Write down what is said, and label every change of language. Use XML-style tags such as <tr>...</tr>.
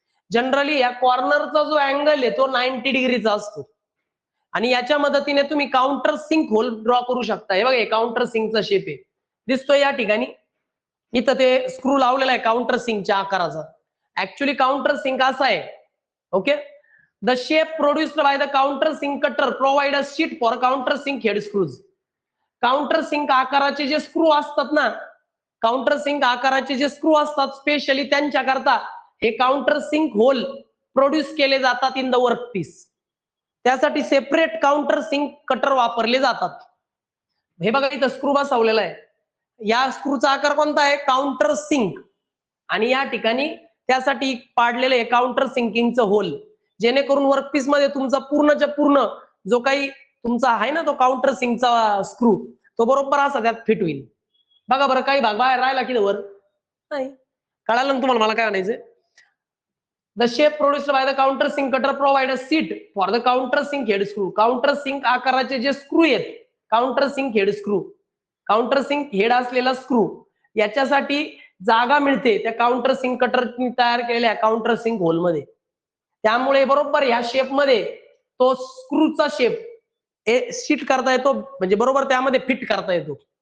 <mr>Generally या कॉर्नरचा जो angle आहे तो 90 डिग्रीचा असतो. आणि याच्या मदतीने तुम्ही काउंटर सिंक होल ड्रॉ करू शकता. हे बघा काउंटर सिंकचा शेप आहे, दिसतोय या ठिकाणी, इथं ते स्क्रू लावलेला आहे काउंटर सिंकच्या आकाराचा. ऍक्च्युली काउंटर सिंक असा आहे, okay.</mr> <en>The shape produced by the countersink cutter provide a sheet for countersink head screws.</en> <mr>Counter sink आकाराचे जे स्क्रू असतात ना, काउंटर सिंक आकाराचे जे स्क्रू असतात स्पेशली त्यांच्याकरता हे काउंटर सिंक होल प्रोड्यूस केले जातात</mr> <en>In the workpiece.</en> <mr>त्यासाठी सेपरेट काउंटर सिंक कटर वापरले जातात. हे बघा इथं स्क्रू बसवलेला आहे. या स्क्रूचा आकार कोणता आहे? Counter sink. आणि या ठिकाणी त्यासाठी पाडलेलं आहे काउंटर सिंकिंगचं होल, जेणेकरून वर्कपीस मध्ये तुमचा पूर्णच्या पूर्ण जो काही तुमचा आहे ना तो काउंटर सिंकचा स्क्रू तो बरोबर असा त्यात फिट होईल. बघा बरं काही भाग बाहेर राहिला की वर नाही. कळालं ना तुम्हाला मला काय म्हणायचंय?</mr> <en>The shape produced by the counter sink cutter provide a seat for the counter sink head screw.</en> <mr>Counter sink आकाराचे जे स्क्रू आहेत, counter sink head screw, counter sink head असलेला स्क्रू याच्यासाठी जागा मिळते त्या काउंटर सिंक कटरनी तयार केलेल्या काउंटर सिंक होल मध्ये. त्यामुळे बरोबर या शेप मध्ये तो स्क्रूचा शेप सीट करता येतो, म्हणजे बरोबर त्यामध्ये फिट करता येतो.</mr>